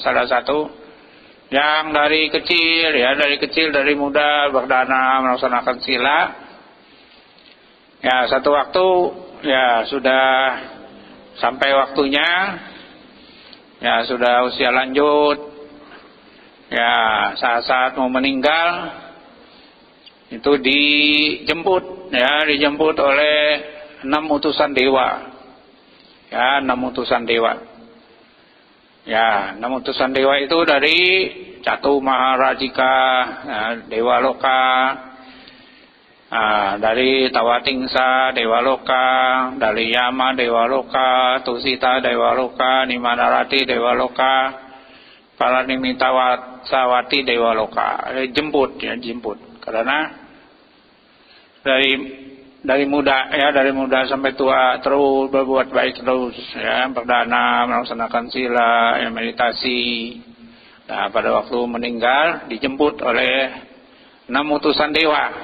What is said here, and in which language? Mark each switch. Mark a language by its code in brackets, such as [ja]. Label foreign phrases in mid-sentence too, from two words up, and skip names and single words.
[id] Salah satu yang dari kecil dari muda berdana melaksanakan sila, ya satu waktu ya sudah sampai waktunya, ya sudah usia lanjut, ya saat-saat mau meninggal itu dijemput oleh 6 utusan dewa. Ya, 6 utusan dewa. Ya, 6 utusan dewa itu dari Catu Maharajika, ya, Dewa Loka, dari Tawatingsa Dewa Loka, dari Yama Dewa Loka, Tusita Dewa Loka, Nimanarati Dewa Loka, Palanimita Sawati Dewa Loka. Jemput. Karena dari muda sampai tua terus berbuat baik terus, ya, berdana melaksanakan sila, ya, meditasi. Nah, pada waktu meninggal dijemput oleh 6 utusan dewa.